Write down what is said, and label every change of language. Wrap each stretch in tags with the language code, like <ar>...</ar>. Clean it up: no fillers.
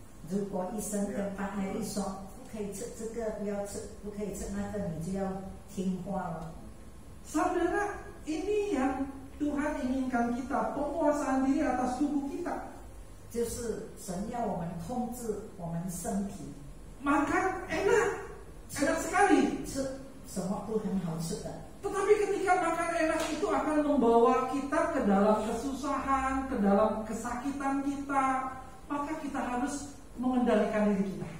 <zh>如果医生跟巴海利说不可以吃这个，不要吃，不可以吃那个，你就要听话了。</zh> <id>Saudara, ini yang Tuhan inginkan kita, penguasaan diri atas tubuh kita.</id> <zh>就是神要我们控制我们身体，</zh> <id>Makan enak sekali.</id> <zh>吃什么都很好吃的。</zh> <id>Tetapi ketika makan enak itu akan membawa kita ke dalam kesusahan, ke dalam kesakitan kita, maka kita harus mengendalikan diri kita.</id>